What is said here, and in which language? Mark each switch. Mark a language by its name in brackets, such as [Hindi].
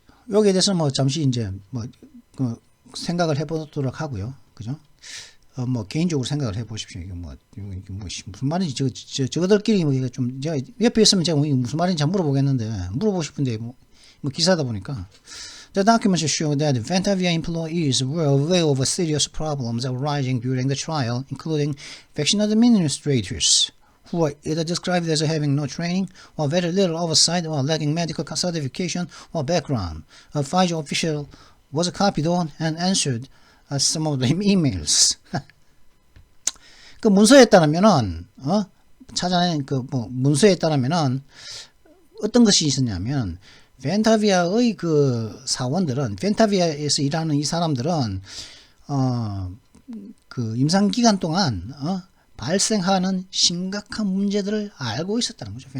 [Korean] 여기에 대해서 잠시 이제 생각을 해보도록 하고요. 그죠? 개인적으로 생각을 해보십시오. 이게 무슨 말인지, 저들끼리 좀, 제가 옆에 있으면 제가 무슨 말인지 잘 물어보고 싶은데, 기사다 보니까. [English] The documents show that Ventavia employees were aware of serious problems arising during the trial, including vaccine administrators, who were either described as having no training, or very little oversight, or lacking medical certification or background. A Pfizer official was copied on and answered some of the emails. [Korean] 그 문서에 따르면은 찾아낸 문서에 따르면은 어떤 것이 있었냐면 벤타비아의 그 사원들은, 벤타비아에서 일하는 이 사람들은 그 임상 기간 동안 발생하는 심각한 문제들을 알고 있었다는 거죠.